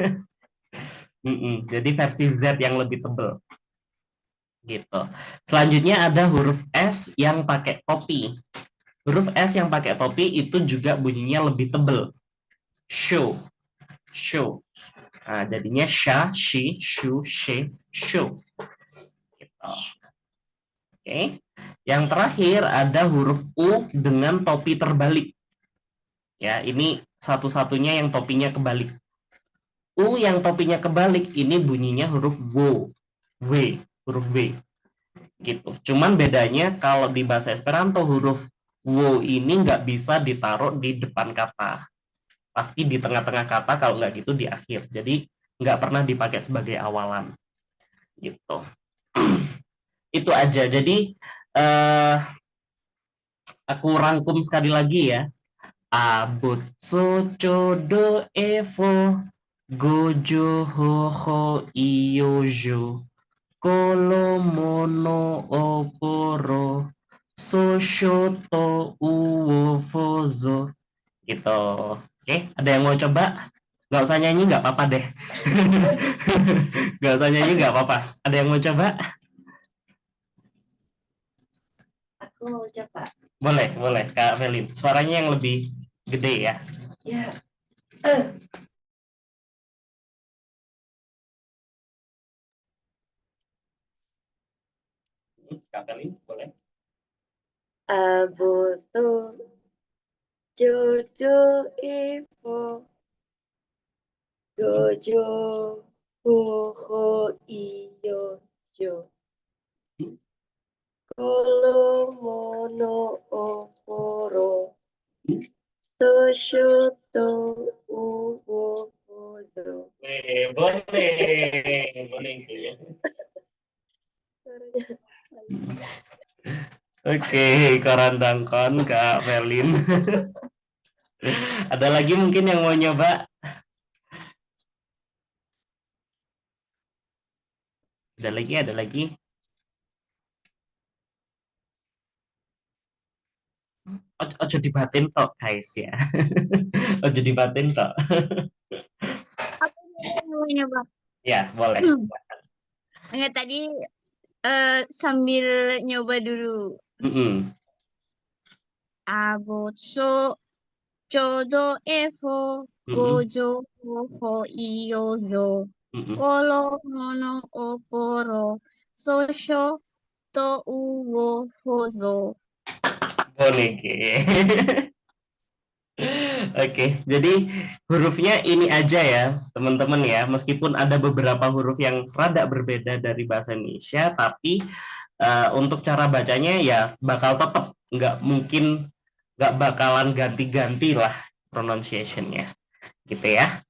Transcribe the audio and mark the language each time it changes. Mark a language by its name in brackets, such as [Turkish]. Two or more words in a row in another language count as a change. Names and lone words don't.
[Indonesian] Jadi versi Z yang lebih tebal. Gitu. Selanjutnya ada huruf S yang pakai topi. Huruf S yang pakai topi itu juga bunyinya lebih tebal. Show. Show. Nah, jadinya sha, shi, shu, she, show. Gitu. Oke. Yang terakhir ada huruf U dengan topi terbalik. Ya, ini satu-satunya yang topinya kebalik. U yang topinya kebalik ini bunyinya huruf W. W, huruf W. Gitu. Cuman bedanya kalau di bahasa Esperanto huruf W ini nggak bisa ditaruh di depan kata. Pasti di tengah-tengah kata, kalau nggak gitu di akhir. Jadi nggak pernah dipakai sebagai awalan. Gitu. Itu aja. Jadi aku rangkum sekali lagi ya. [Esperanto] Abut so chodo evo gojo ho ho iyojo kolo mono oporo so shoto uwo fozo gitu. [Indonesian] Oke, ada yang mau coba? Nggak usah nyanyi, nggak apa-apa deh. Nggak usah nyanyi, nggak apa-apa. Ada yang mau coba? Aku mau coba. Boleh, boleh Kak Felin. Suaranya yang lebih gede ya. Ya. Kak Felin, boleh. [Esperanto] Aboto jodo ivo gojo hoho iyo jo kolo mono oporo soshoto uwo bozo. [Indonesian] Boleh, boleh. Oke, korandangkon Kak Felin. Ada lagi mungkin yang mau nyoba? Ada lagi. [Javanese] Ojo dibatin tok, [English] guys ya. [Javanese] Ojo dibatin tok. [Indonesian] Apa namanya, Bang? Ya, boleh. Enggak, tadi sambil nyoba dulu. Mm-mm. [Esperanto] Abotso, jodo efo, Mm-mm. gojo, ho, iyozo, Mm-mm. kolo, mono, oporo, sosho, to, uwo, hozo. [Indonesian] Boleh. Oke, jadi hurufnya ini aja ya, teman-teman ya. Meskipun ada beberapa huruf yang rada berbeda dari bahasa Indonesia, tapi untuk cara bacanya ya bakal tetap nggak bakalan ganti-ganti lah pronunciation-nya, gitu ya.